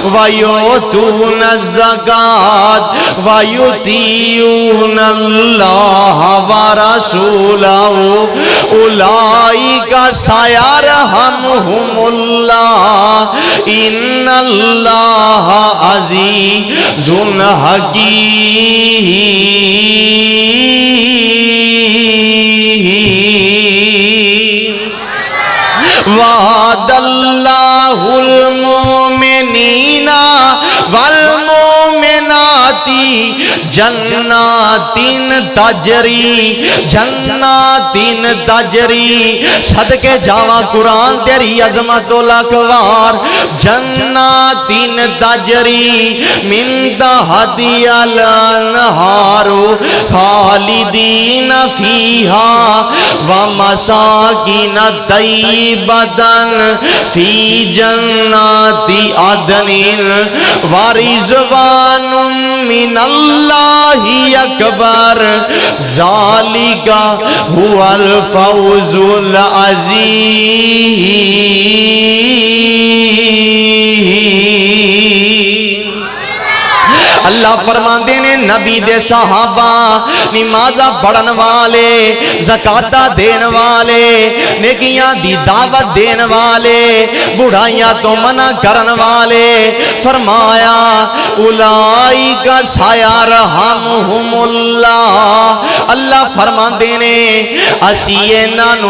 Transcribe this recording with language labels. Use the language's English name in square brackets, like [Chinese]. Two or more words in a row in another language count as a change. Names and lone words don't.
[Arabic] وَيُؤْتُونَ الزَّكَاةَ وَيُطِيعُونَ اللَّهَ وَرَسُولَهُ أُولَئِكَ سَيَرْحَمُهُمُ اللَّهُ إِنَّ اللَّهَ عَزِيزٌ حَكِيمٌ وعد اللہ المومنین والمومنات جناتین تجری جناتین تجری [Punjabi] صدقے جاواں قرآن تیری عظمت و لکوار [Arabic] جناتین تجری من تحتی الانہار خالدین فیہا ومساکین طیبتاً فی جنات عدن ورضوان من اللہ اکبر ذالک هو الفوز العظیم۔ [Punjabi] اللہ فرماندے نے نبی دے صحابہ نمازہ پڑھن والے زکاة دین والے نیکیاں دی دعوت دین والے بڑھائیاں تو منع کرن والے فرمایا [Arabic] اولائک سیرحمہم اللہ [Punjabi] اللہ فرماندے نے اسی انہاں نو